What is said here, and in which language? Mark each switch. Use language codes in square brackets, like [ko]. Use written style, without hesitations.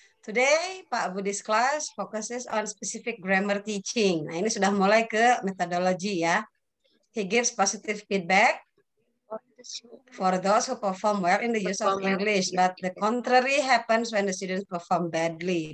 [en] Today, Pak Budi's class focuses on specific grammar teaching. [id] Nah, ini sudah mulai ke metodologi ya. [en] He gives positive feedback for those who perform well in the use of English, but the contrary happens when the students perform badly.